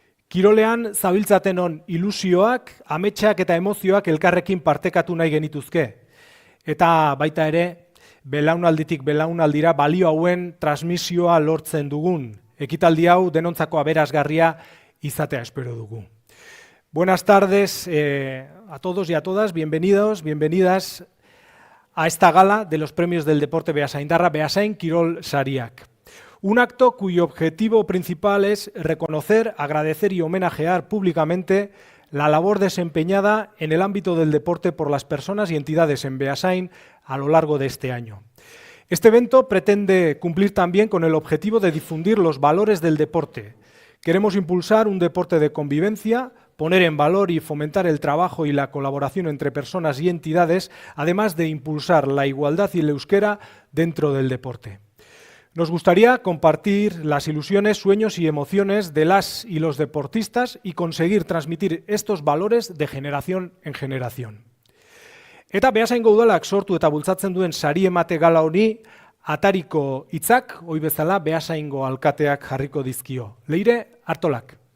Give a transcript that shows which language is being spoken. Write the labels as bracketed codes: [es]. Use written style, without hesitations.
[eu] Kirolean zabiltzaten on ilusioak, ametsak eta emozioak elkarrekin partekatu nahi genituzke. Eta baita ere, belaunalditik belaunaldira balio hauen transmisioa lortzen dugun. Ekitaldi hau denontzako aberasgarria izatea espero dugu. [es] Buenas tardes a todos y a todas, bienvenidos, bienvenidas a esta gala de los premios del deporte beasaindarra Beasain Kirol Sariak. Un acto cuyo objetivo principal es reconocer, agradecer y homenajear públicamente la labor desempeñada en el ámbito del deporte por las personas y entidades en Beasain a lo largo de este año. Este evento pretende cumplir también con el objetivo de difundir los valores del deporte. Queremos impulsar un deporte de convivencia, poner en valor y fomentar el trabajo y la colaboración entre personas y entidades, además de impulsar la igualdad y el euskera dentro del deporte. Nos gustaría compartir las ilusiones, sueños y emociones de las y los deportistas y conseguir transmitir estos valores de generación en generación. [eu] Eta Beasaingo Udalak sortu eta bultzatzen duen sari emate gala honi atariko hitzak, ohi bezala Beasaingo alkateak jarriko dizkio. Leire Artolak.